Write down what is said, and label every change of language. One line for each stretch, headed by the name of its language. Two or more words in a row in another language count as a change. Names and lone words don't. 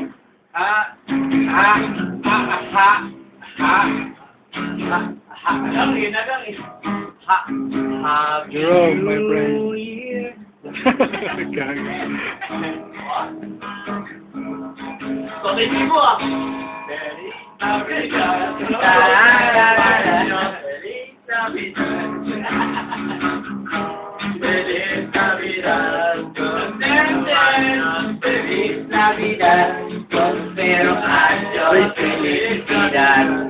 Filipino: Alam, yun na lang eh.
English: Jerome, my friend. Gago.
Filipino: Solid mo ah.
Spanish: Feliz Navidad, feliz Navidad, prospero año, felicidad.